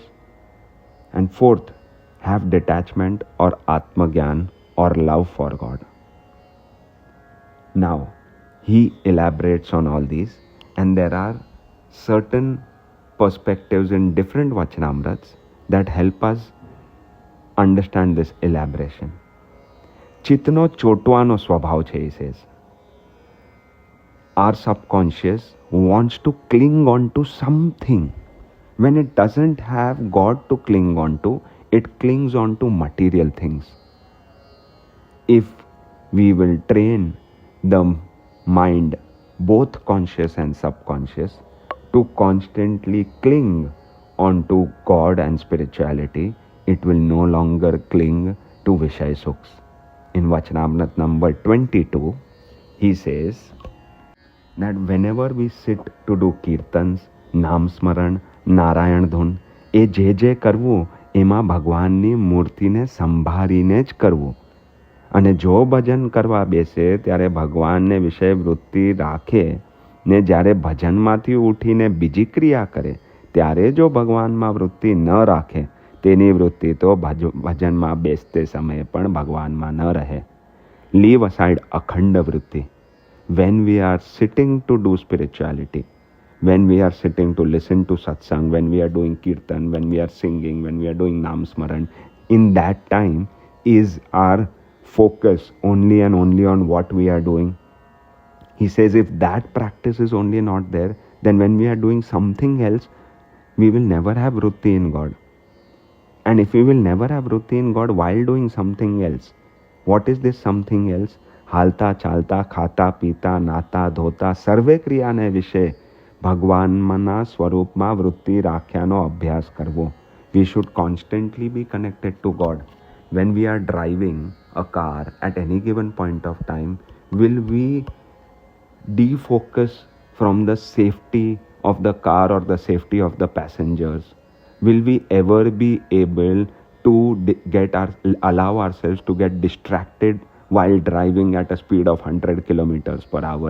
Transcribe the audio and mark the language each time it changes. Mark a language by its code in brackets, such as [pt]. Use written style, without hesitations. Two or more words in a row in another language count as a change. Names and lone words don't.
[en] And fourth, have detachment or [gu] આત્મા જ્ઞાન [en] or love for God. Now, he elaborates on all these, and there are certain perspectives in different Vachanamrits that help us understand this elaboration. [gu] ચિત્તનો ચોટવાનો સ્વભાવ છે, [en] he says. Our subconscious wants to cling on to something. When it doesn't have God to cling on to, it clings on to material things. If we will train the mind, both conscious and subconscious, to constantly cling onto God and spirituality, it will no longer cling to Vishay Sukhs. In Vachanamrit number 22, he says that whenever we sit to do kirtans, [gu] નામ સ્મરણ, નારાયણ ધૂન, એ જે કરવું એમાં ભગવાનની મૂર્તિને સંભાળીને જ કરવું. અને જો ભજન કરવા બેસે ત્યારે ભગવાનને વિષય વૃત્તિ રાખે ને જ્યારે ભજનમાંથી ઉઠીને બીજી ક્રિયા કરે ત્યારે જો ભગવાનમાં વૃત્તિ ન રાખે તેની વૃત્તિ તો ભજનમાં બેસતે સમયે પણ ભગવાનમાં ન રહે. [en] leave aside [gu] અખંડ વૃત્તિ. [en] When we are sitting to do spirituality, when we are sitting to listen to satsang, when we are doing kirtan, when we are singing, when we are doing [gu] નામ સ્મરણ, [en] in that time is our focus only and only on what we are doing. He says if that practice is only not there, then when we are doing something else, we will never have vrutti in God. And if we will never have vrutti in God while doing something else, what is this something else? [gu] હાલતા ચાલતા ખાતા પીતા નાતા ધોતા સર્વે ક્રિયાને વિશે ભગવાનના સ્વરૂપમાં વૃત્તિ રાખ્યાનો અભ્યાસ કરવો. [en] We should constantly be connected to God. When we are driving a car at any given point of time, will we defocus from the safety of the car or the safety of the passengers? Will we ever be able to allow ourselves to get distracted while driving at a speed of 100 kilometers per hour?